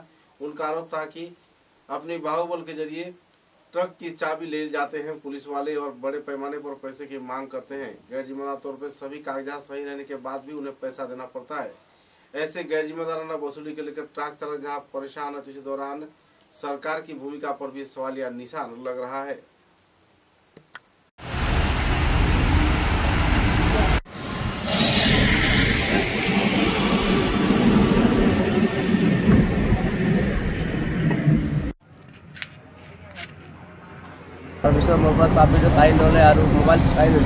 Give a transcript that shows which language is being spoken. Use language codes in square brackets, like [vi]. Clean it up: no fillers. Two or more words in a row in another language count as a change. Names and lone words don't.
[hi] उनका आरोप था कि अपनी बाहुबल के जरिए ट्रक की चाबी ले जाते हैं पुलिस वाले और बड़े पैमाने पर पैसे की मांग करते हैं। गैर जिम्मेदार तौर पर सभी कागजात सही रहने के बाद भी उन्हें पैसा देना पड़ता है। ऐसे गैर जिम्मेदाराना वसूली के लेकर ट्रक चालक जहां परेशान है, इसी दौरान सरकार की भूमिका पर भी सवालिया निशान लग रहा है। [as] পিছত মোৰ পৰা চাবিটো কাঢ়ি ল'লে আৰু মোবাইল কাঢ়ি লৈছে।